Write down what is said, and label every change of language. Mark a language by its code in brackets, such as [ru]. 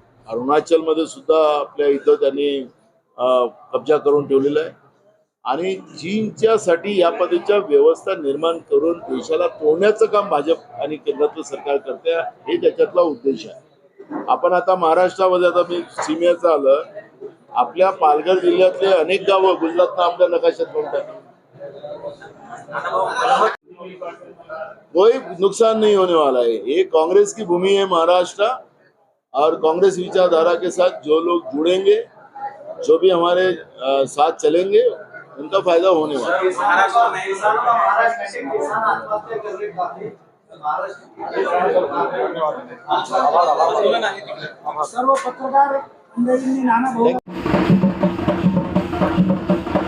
[mr] अरुणाचलमध्ये सुद्धा आपल्या इथं त्यांनी कब्जा करून ठेवलेला आहे, आणि चीनच्यासाठी या पद्धतीच्या व्यवस्था निर्माण करून देशाला तोडण्याचं काम भाजप आणि केंद्रातलं सरकार करते. हे त्याच्यातला उद्देश आहे. आपण आता महाराष्ट्रामध्ये, आता मी सीमेचं आलं, आपल्या पालघर जिल्ह्यातले अनेक गावं गुजरातनं आपल्या नकाशात बनतात. [hi] कोई नुकसान नहीं होने वाला है. ये कांग्रेस की भूमि है महाराष्ट्र, और कांग्रेस विचारधारा के साथ जो लोग जुड़ेंगे, जो भी हमारे साथ चलेंगे, उनका फायदा होने वाला है. [mr] सर्व पत्रकार मंडळींनी नाना भाऊ